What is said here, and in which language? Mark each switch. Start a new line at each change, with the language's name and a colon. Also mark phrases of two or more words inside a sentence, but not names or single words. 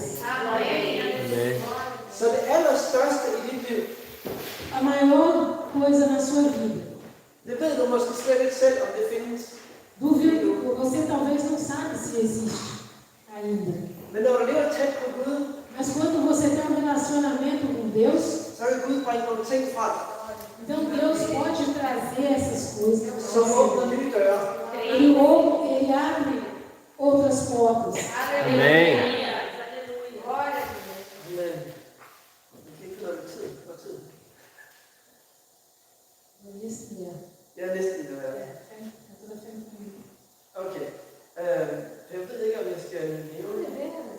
Portuguese: Amém.
Danish: Så det allerstørste i dit liv,
Portuguese: a maior coisa na sua vida.
Danish: Det ved du måske slet ikke selv, om det findes.
Portuguese: Duvido, você talvez não sabe se existe ainda.
Danish: Men når du lever tæt på Gud,
Portuguese: mas quando você tem relacionamento com Deus,
Danish: så kan Gud bringe nogle ting frem.
Portuguese: Então Deus pode trazer essas coisas.
Danish: Som åbner nye døre.
Portuguese: Ele abre outras portas. Amém.
Danish: Ja, næsten. Okay. Jeg ved ikke, om jeg skal nævne det.